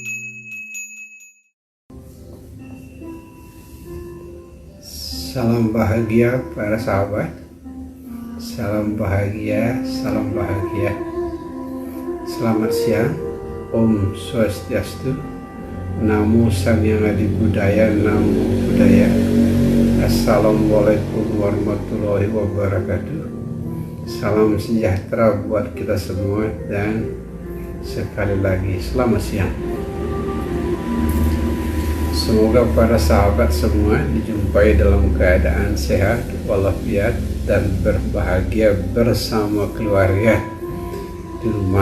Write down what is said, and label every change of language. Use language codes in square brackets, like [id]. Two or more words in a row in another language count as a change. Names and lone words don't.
[id] Salam bahagia para sahabat. Salam bahagia, salam bahagia. Selamat siang. [sa] Om Swastiastu. [kaw] Namo Sang Hyang Adi Budaya, [pi] Namo Buddhaya. [ar] السلام عليكم ورحمة الله وبركاته. [id] Salam sejahtera buat kita semua dan sekali lagi selamat siang. Semoga para sahabat semua dijumpai dalam keadaan sehat walafiat dan berbahagia bersama keluarga di rumah.